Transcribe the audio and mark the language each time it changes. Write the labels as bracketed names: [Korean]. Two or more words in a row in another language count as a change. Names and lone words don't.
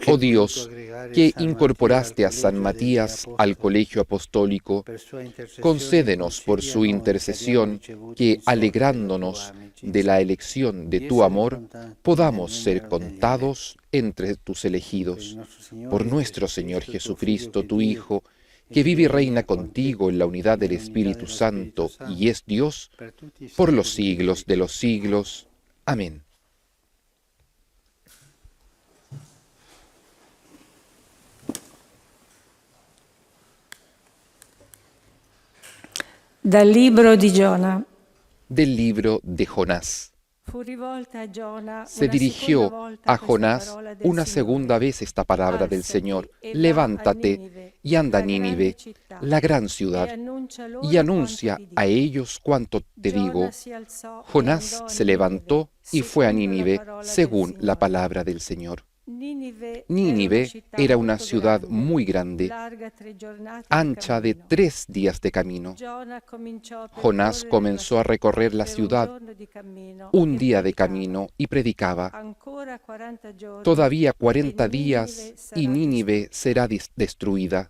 [Spanish] Oh Dios, que incorporaste a San Matías al colegio apostólico, concédenos por su intercesión que, alegrándonos de la elección de tu amor, podamos ser contados entre tus elegidos. Por nuestro Señor Jesucristo, tu Hijo, que vive y reina contigo en la unidad del Espíritu Santo y es Dios, por los siglos de los siglos. Amén. [Italian] Dal libro di Giona. [Spanish] Del libro de Jonás. [Italian] Fu rivolta a Giona [Spanish] Se [Italian] una [Spanish] dirigió [Italian] seconda volta [Spanish] a [Italian] questa [Spanish] Jonás [Italian] parola del [Spanish] una [Italian] Signore. [Spanish] segunda vez esta palabra del [Italian] Alzati [Spanish] Señor. [Italian] e va a [Spanish] Levántate [Italian] Ninive, [Spanish] y anda a [Italian] la grande [Spanish] Nínive, [Italian] città, [Spanish] la gran [Italian] e [Spanish] ciudad, [Italian] annuncia loro [Spanish] y anuncia [Italian] quanto ti [Spanish] a [Italian] dico. [Spanish] ellos cuanto te [Italian] Giona [Spanish] digo. [Italian] si alzò e [Spanish] Jonás [Italian] andò a [Spanish] se [Italian] Ninive, [Spanish] levantó y fue a [Italian] secondo la [Spanish] Nínive [Italian] parola del [Spanish] según la [Italian] Signore. [Spanish] palabra del Señor. Nínive era una ciudad muy grande, ancha de 3 días de camino. Jonás comenzó a recorrer la ciudad un día de camino y predicaba: todavía 40 días y Nínive será destruida.